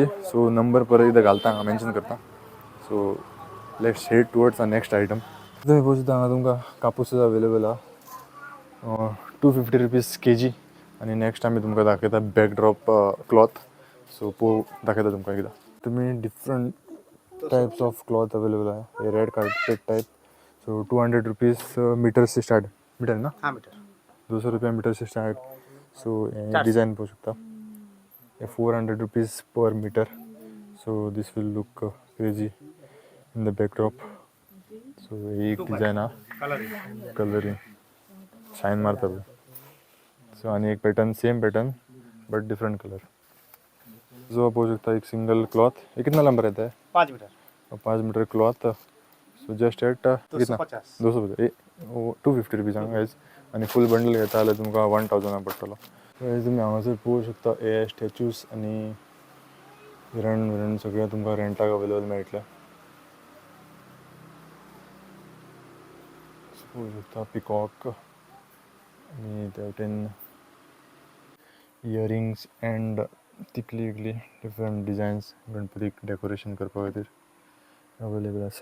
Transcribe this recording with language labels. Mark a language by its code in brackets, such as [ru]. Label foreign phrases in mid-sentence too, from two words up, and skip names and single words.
[kok] सो नंबर परत एकदां घालता हांगा मेन्शन करता. [en] so let's head towards next item. [kok] तुम्ही पळोवंक शकता हांगा तुमकां कापूस अवेलेबल आहा 250 रुपीज kg. आणि नेक्स्ट आमी तुमकां दाखयता [en] backdrop cloth. [kok] सो दाखयता तुमकां एकदां. तुमी [en] different types of cloth available [kok] आहे. हे [en] red carpet type. so 200 rupees meter se start. [hi] मीटर ना? हाँ मीटर. [kok] 200 [hi] रुपया मीटर से स्टार्ट. [kok] सो डिझाईन पळोवंक शकता. हे [en] 400 rupees per meter. so this will look crazy in the backdrop. [kok] सो एक डिझाईन आहा कलरिंग शाईन मारता पळय. सो आणि एक पॅटर्न [en] same pattern but different color. [kok] जो पळोवंक शकता एक [en] single cloth. [hi] ये कितना लंबा रहता है? 5 मीटर. [en] 5 meter cloth. so just at [hi] कितना? [en] 250. 250. 250 rupees guys. [kok] आणि [en] full bundle [kok] घेता जाल्यार तुमकां 1000 पडटलो. तुम्ही हांगासर पळोवंक शकता हे स्टॅच्यूज आणि हिरण सगळें तुमकां रेंटाक अवेलेबल मेळटलें. पळोवंक शकता पिकॉक आणि त्या वटेन इयरिंग्स एंड तिकली [en] different designs [kok] गणपतीक डेकोरेशन करपा खातीर अवेलेबल आसा.